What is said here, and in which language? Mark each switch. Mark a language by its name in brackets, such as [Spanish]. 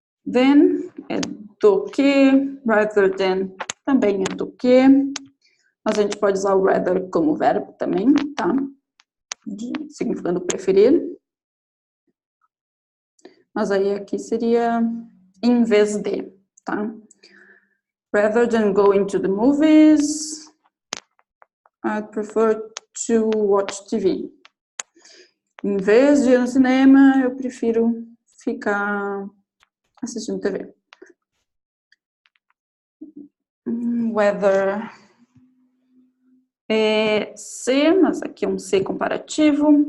[Portuguese] Then é do que, rather than também é do que. A gente pode usar o rather como verbo também, tá? Significando preferir. Mas aí aqui seria em vez de, tá? [English] Rather than going to the movies, I'd prefer to watch TV. [Portuguese] Em vez de ir no cinema, eu prefiro ficar assistindo TV. Whether é C, mas aqui é um C comparativo.